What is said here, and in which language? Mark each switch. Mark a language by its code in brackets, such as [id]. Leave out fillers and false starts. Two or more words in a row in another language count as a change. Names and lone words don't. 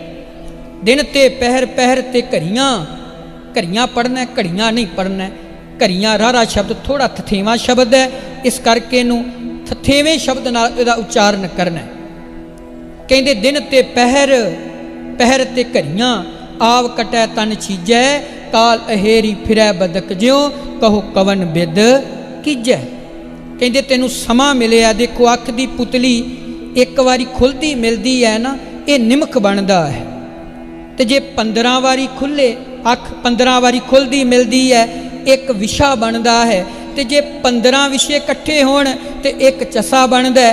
[pa] ਦਿਨ ਤੇ ਪਹਿਰ ਪਹਿਰ ਤੇ ਘੜੀਆਂ, ਘੜੀਆਂ ਪੜ੍ਹਨਾ ਘੜੀਆਂ ਨਹੀਂ ਪੜ੍ਹਨਾ। ਘੜੀਆਂ ਰਾਰਾ ਸ਼ਬਦ ਥੋੜ੍ਹਾ ਥਥੇਵਾ ਸ਼ਬਦ ਹੈ, ਇਸ ਕਰਕੇ ਇਨੂੰ ਥਥੇਵੇਂ ਸ਼ਬਦ ਨਾਲ ਇਹਦਾ ਉਚਾਰਣ ਕਰਨਾ। ਕਹਿੰਦੇ ਦਿਨ ਤੇ ਪਹਿਰ ਪਹਿਰ ਤੇ ਘੜੀਆਂ, ਆਵ ਕਟੈ ਤਨ ਛੀਜੈ, ਕਾਲ ਅਹੇਰੀ ਫਿਰੈ ਬਦਕ ਜਿਉਂ, ਕਹੋ ਕਵਨ ਬਿਦ ਕੀਜੈ। ਕਹਿੰਦੇ ਤੈਨੂੰ ਸਮਾਂ ਮਿਲਿਆ। ਦੇਖੋ ਅੱਖ ਦੀ ਪੁਤਲੀ ਇੱਕ ਵਾਰੀ ਖੁੱਲ੍ਹਦੀ ਮਿਲਦੀ ਹੈ ਨਾ, ਇਹ ਨਿਮਕ ਬਣਦਾ ਹੈ। ਤੇ ਜੇ 15 ਵਾਰੀ ਖੁੱਲ੍ਹੇ ਅੱਖ 15 ਵਾਰੀ ਖੁੱਲ੍ਹਦੀ ਮਿਲਦੀ ਹੈ, ਇੱਕ ਵਿਸਾ ਬਣਦਾ ਹੈ। ਤੇ ਜੇ 15 ਵਿਸੇ ਇਕੱਠੇ ਹੋਣ ਤੇ ਇੱਕ ਚਸਾ ਬਣਦਾ ਹੈ।